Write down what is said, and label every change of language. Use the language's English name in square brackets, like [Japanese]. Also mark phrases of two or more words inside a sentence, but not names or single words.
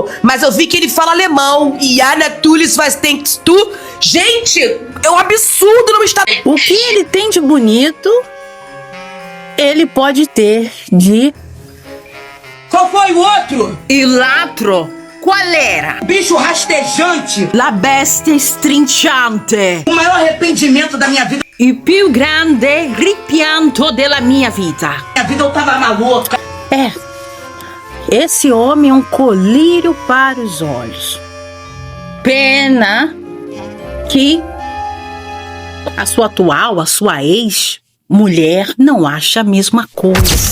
[Portuguese] Mas eu vi que ele fala alemão. Jana Tulis [German] was denkst du? [Portuguese] Gente, é um absurdo não estar... O que ele tem de bonito, ele pode ter de... Qual foi o outro? E latro. Qual era? Bicho rastejante. [Italian] La bestia strinchante. [Portuguese] O maior arrependimento da minha vida. [Italian] Il più grande rimpianto della mia vita. [Portuguese] Minha vida eu tava maluca. Esse homem é um colírio para os olhos. Pena que a sua ex-mulher não acha a mesma coisa.